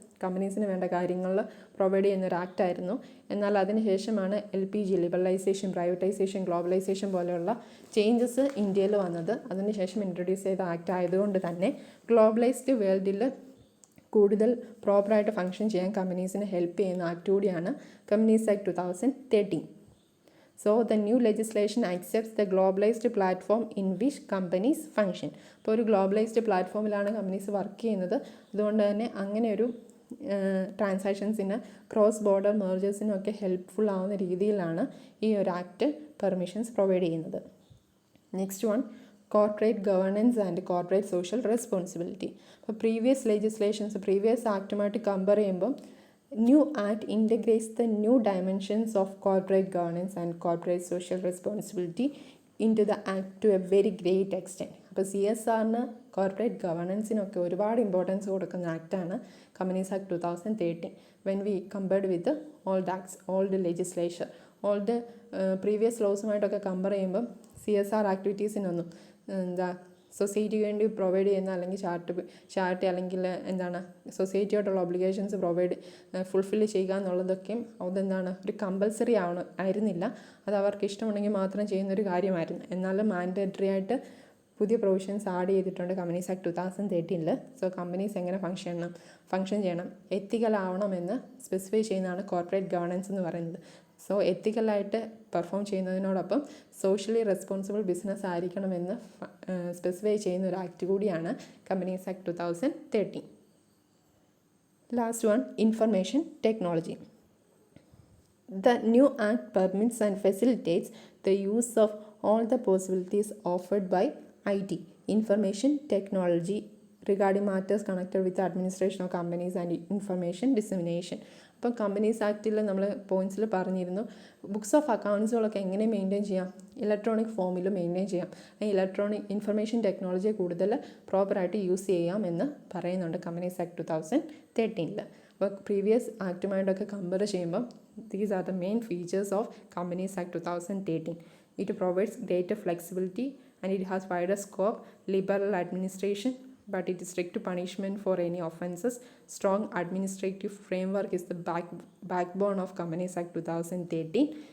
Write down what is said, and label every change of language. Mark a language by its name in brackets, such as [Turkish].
[Malayalam] കമ്പനീസിന് വേണ്ട കാര്യങ്ങളിൽ പ്രൊവൈഡ് ചെയ്യുന്ന ഒരു ആക്ട് ആയിരുന്നു. എന്നാൽ അതിനുശേഷമാണ് LPG ലിബറലൈസേഷൻ, പ്രൈവറ്റൈസേഷൻ, ഗ്ലോബലൈസേഷൻ പോലെയുള്ള ചേഞ്ചസ് ഇന്ത്യയിൽ വന്നത്. അതിനുശേഷം ഇൻട്രൊഡ്യൂസ് ചെയ്ത ആക്ട് ആയതുകൊണ്ട് തന്നെ ഗ്ലോബലൈസ്ഡ് വേൾഡിൽ കൂടുതൽ പ്രോപ്പറായിട്ട് ഫങ്ഷൻ ചെയ്യാൻ കമ്പനീസിന് ഹെൽപ്പ് ചെയ്യുന്ന ആക്ട് കൂടിയാണ് companies act 2013. [English] So the new legislation accepts the globalized platform in which companies function. [Malayalam] അപ്പോൾ ഒരു ഗ്ലോബലൈസ്ഡ് പ്ലാറ്റ്ഫോമിലാണ് കമ്പനീസ് വർക്ക് ചെയ്യുന്നത്. അതുകൊണ്ട് തന്നെ അങ്ങനെ ഒരു ട്രാൻസാക്ഷൻസിന്, ക്രോസ് ബോർഡർ മെർജേഴ്സിനും ഒക്കെ ഹെൽപ്ഫുൾ ആവുന്ന രീതിയിലാണ് ഈ ഒരു ആക്ട് പെർമിഷൻസ് പ്രൊവൈഡ് ചെയ്യുന്നത്. [English] Next one, corporate governance and corporate social responsibility. [Malayalam] അപ്പോൾ പ്രീവിയസ് ആക്റ്റുമായിട്ട് കമ്പയർ ചെയ്യുമ്പം [English] New Act integrates the new dimensions of corporate governance and corporate social responsibility into the Act to a very great extent. [Malayalam] അപ്പോൾ CSRന് corporate ഗവേണൻസിനൊക്കെ ഒരുപാട് importance കൊടുക്കുന്ന ആക്റ്റാണ് companies act 2013. [English] when we compared with old legislature, [Malayalam] old previous ലോസുമായിട്ടൊക്കെ compare ചെയ്യുമ്പം CSR ആക്ടിവിറ്റീസിനൊന്നും സൊസൈറ്റിക്ക് വേണ്ടി provide ചെയ്യുന്ന അല്ലെങ്കിൽ charity അല്ലെങ്കിൽ സൊസൈറ്റിയോട്ടുള്ള obligations fulfil ചെയ്യുക എന്നുള്ളതൊക്കെയും ഒരു കമ്പൽസറി ആയിരുന്നില്ല. അത് അവർക്ക് ഇഷ്ടമുണ്ടെങ്കിൽ മാത്രം ചെയ്യുന്നൊരു കാര്യമായിരുന്നു. എന്നാലും മാൻഡേറ്ററി ആയിട്ട് പുതിയ പ്രൊവിഷൻസ് ആഡ് ചെയ്തിട്ടുണ്ട് കമ്പനീസ് ആക്ട് 2013. സോ കമ്പനീസ് എങ്ങനെ ഫങ്ഷൻ ചെയ്യണം, എത്തിക്കൽ ആവണമെന്ന് സ്പെസിഫൈ ചെയ്യുന്നതാണ് കോർപ്പറേറ്റ് ഗവേണൻസ് എന്ന് പറയുന്നത്. So എത്തിക്കലായിട്ട് perform ചെയ്യുന്നതിനോടൊപ്പം socially responsible business ആയിരിക്കണമെന്ന് സ്പെസിഫൈ ചെയ്യുന്ന ഒരു ആക്ട് കൂടിയാണ് companies act 2013. [English] Last one, information technology. The new act permits and facilitates the use of all the possibilities offered by IT, information technology, regarding matters connected with the administration of companies and information dissemination. [Malayalam] അപ്പോൾ companies ആക്റ്റിൽ നമ്മൾ പോയിൻറ്റ്സിൽ പറഞ്ഞിരുന്നു, books of അക്കൗണ്ട്സുകളൊക്കെ എങ്ങനെ maintain ചെയ്യാം, electronic ഫോമിൽ maintain ചെയ്യാം, electronic information ടെക്നോളജിയെ കൂടുതൽ പ്രോപ്പറായിട്ട് use ചെയ്യാം എന്ന് പറയുന്നുണ്ട് കമ്പനീസ് ആക്ട് 2013. അപ്പോൾ പ്രീവിയസ് ആക്റ്റുമായിട്ടൊക്കെ കമ്പയർ ചെയ്യുമ്പം [English] these are the main features of Companies Act 2013. It provides greater flexibility and it has wider scope, liberal administration, but it is strict punishment for any offences. Strong administrative framework is the backbone of Companies Act 2013.